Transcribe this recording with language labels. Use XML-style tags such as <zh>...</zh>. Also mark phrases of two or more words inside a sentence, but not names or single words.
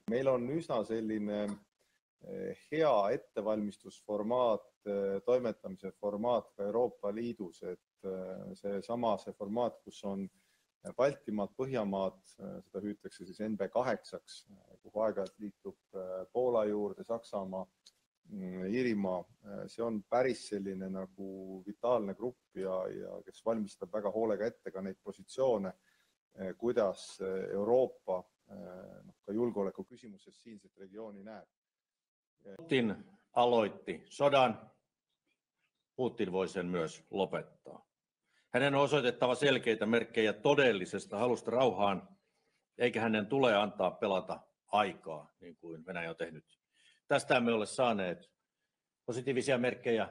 <et>Meil on üsna selline hea ettevalmistusformaat, toimetamise formaat ka Euroopa Liidus, et see formaat, kus on Baltimaad, Põhjamaad, seda hüütakse siis NB8-ks, kuhu aeg-ajalt liitub Poola juurde, Saksamaa, Iirimaa. See on päris selline nagu vitaalne grupp ja kes valmistab väga hoolega ette ka neid positsioone, kuidas Euroopa ka julgeoleku küsimuses siinset regiooni näeb.</et> <fi>Putin aloitti sodan Putin voi sen myös lopettaa. Hänen on osoitettava selkeitä merkkejä todellisesta halusta rauhaan, eikä hänen tule antaa pelata aikaa, niin kuin Venäjä on tehnyt. Tästä emme ole saaneet positiivisia merkkejä.</fi>